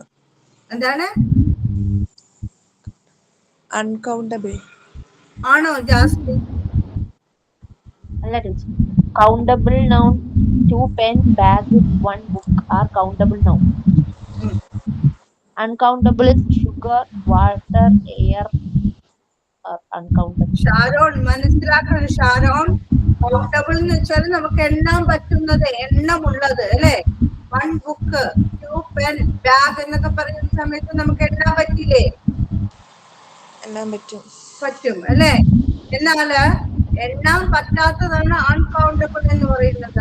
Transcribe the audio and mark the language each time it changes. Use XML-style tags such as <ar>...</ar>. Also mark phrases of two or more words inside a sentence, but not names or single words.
<ml>എന്താണ് അൺകൗണ്ടബിൾ ആണോ ജാസ്മിൻ? അല്ല ടീച്ചർ,</ml> <en>countable noun 2 pens, bag, 1 book are countable noun. Uncountable is sugar, water, air are uncountable.</en> <ml>ഷാരോൺ മനസ്സിലാക്കണം. ഷാരോൺ, കൗണ്ടബിൾ എന്ന് വെച്ചാൽ നമുക്ക് എണ്ണാൻ പറ്റുന്നത്, എണ്ണമുള്ളത് അല്ലെ?</ml> <en>1 book, 2 pen, bag</en> <ml>എന്നൊക്കെ പറയുന്ന സമയത്ത് നമുക്ക് എണ്ണാൻ പറ്റില്ലേ? എണ്ണാൻ പറ്റും. പറ്റും അല്ലെ? എന്നാല് എണ്ണാൻ പറ്റാത്തതാണ് അൺകൗണ്ടബിൾ എന്ന് പറയുന്നത്.</ml>